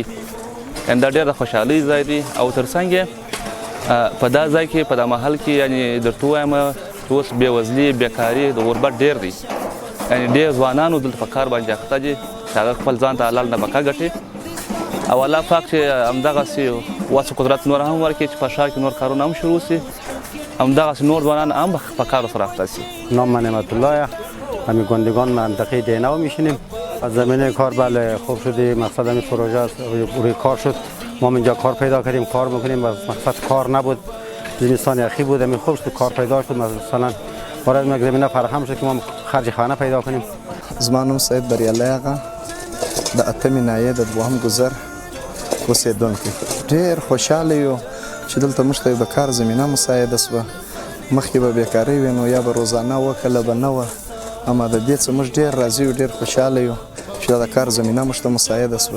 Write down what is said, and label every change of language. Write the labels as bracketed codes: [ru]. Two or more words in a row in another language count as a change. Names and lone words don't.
[ps] یعنې دا ډېر د خوشحالۍ ځای دی او تر څنګ یې په دا ځای کې په دا محل کې یعنې درته ووایم چې اوس بېوزلي بېکاري د غربت ډېر دی. یعنې ډېر ځوانانو دلته په کار باندې اخته دي چې هغه خپل ځان ته حلال نفقه ګټي او الله پاک چې همدغسې وس قدرت نور هم ورکړي چې په ښار کې نور کارونه هم شروع سي، همدغسې نور ځوانان هم په کار سره اخته سي. [fa] نام من نعمت الله، همین گندگان منطقه دینو میشینیم. از زمینه کار بله خوب شدی، مقصد همین پروژه روی کار شد، ما اینجا کار پیدا کردیم، کار میکنیم. مقصد کار نبود، زمستان اخی بود، همین خوب شد کار پیدا شد. مثلا برای ما زمینه فراهم شد که ما خرج خانه پیدا کنیم. [ps] زما نوم سید بریالی آغا د اتمې ناحیې د دوهم ګذر اوسېدونکی. ډېر خوشحاله یو چې دلته موږ ته د کار زمینه مساعده سوه. مخکې به بېکارۍ وي نو یا به روزانه وه کله به نه وه، اما د دې څه موږ ډېر راضي یو، ډېر خوشحاله یو چې دا د کار زمینه موږ ته مساعده سوه.